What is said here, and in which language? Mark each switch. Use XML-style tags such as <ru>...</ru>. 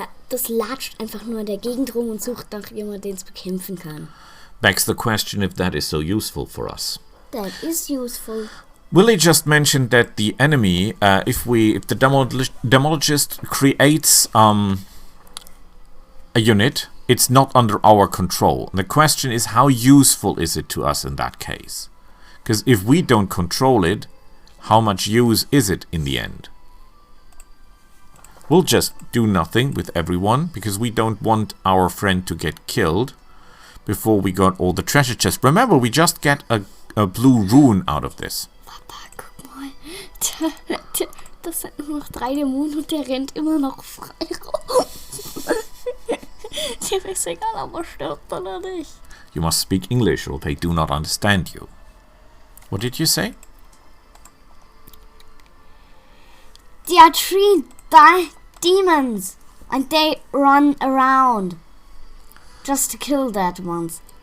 <de>Das latscht einfach nur in der Gegend rum und sucht nach jemandem, den es bekämpfen kann.</de> <en>Begs the question if that is so useful for us. That is useful. Willy just mentioned that the enemy, if the demologist creates a unit, it's not under our control. The question is, how useful is it to us in that case? Because if we don't control it, how much use is it in the end? We'll just do nothing with everyone, because we don't want our friend to get killed before we got all the treasure chests. Remember, we just get a blue rune out of this.</en> <de>Papa, guck mal. Das sind nur noch 3 Dämonen und der rennt immer noch frei rum. Dem ist egal, ob er stirbt oder nicht.</de> <en>You must speak English or they do not understand you. What did you say? There are 3 demons and they run around just to kill that ones.</en>